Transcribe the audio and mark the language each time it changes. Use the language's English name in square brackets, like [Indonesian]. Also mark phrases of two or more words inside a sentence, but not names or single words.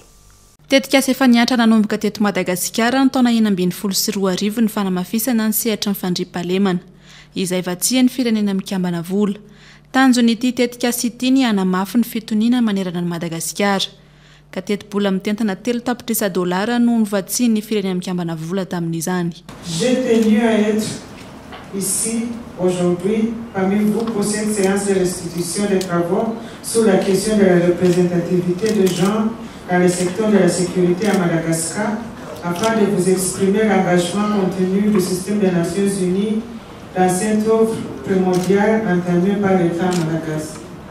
[Malagasy] Tetikasa efa niantra nanomboka teto Madagasikara ny taona 2024 ny fanamafisana ny sehatra ny fandriampahalemana izay vatsian'ny firenena mikambana vola. Tanjon'ity tetikasa ity ny hanamafy ny fitoniana manerana ny Madagasikara. Ka teto-bola mitentana $3 no novatsian'ny firenena mikambana vola tamin'izany. [French] J'ai tenu à être ici aujourd'hui parmi vous pour cette séance de restitution des travaux sur la question de la représentativité de genre dans le secteur de la sécurité à Madagascar afin de vous exprimer l'engagement contenu du système des Nations Unies dans cette œuvre primordiale entamée par l'État Madagascar.